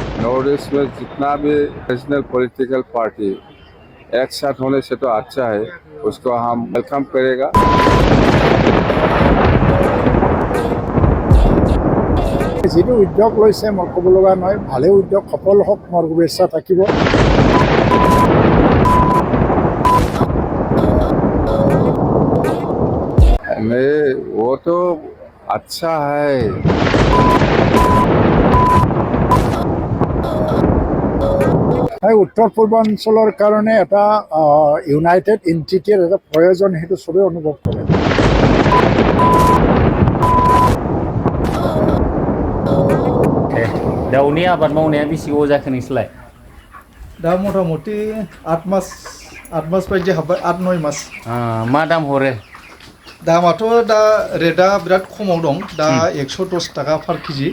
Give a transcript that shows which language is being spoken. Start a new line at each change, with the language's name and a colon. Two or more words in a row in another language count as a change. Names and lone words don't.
Hindi: और इसमें जितना भी नेशनल पॉलिटिकल पार्टी एक साथ होने से तो अच्छा है, उसको हम वेलकम करेगा।
Assamese: যিটো উদ্যোগ লৈছে মই ক'ব লগা নহয়, ভালে উদ্যোগ সফল হওক, মোৰ শুভেচ্ছা থাকিব।
Hindi: नहीं, वो तो अच्छा है।
Assamese: উত্তৰ পূৰ্বাঞ্চলৰ কাৰণে এটা
English: united entityৰ
Assamese: এটা প্ৰয়োজন, সেইটো চবেই অনুভৱ কৰে।
Bodo: दाउनि आबाद मावनाया बेसेबां जाखो नोंसोरलाय? दा मथा मथि 8 मास बायदि हाबबाय, 8-9 मास। मा दाम हरो? दामाथ' दा रेटआ बिराद खमाव दं, दा 110 टाका पार केजि।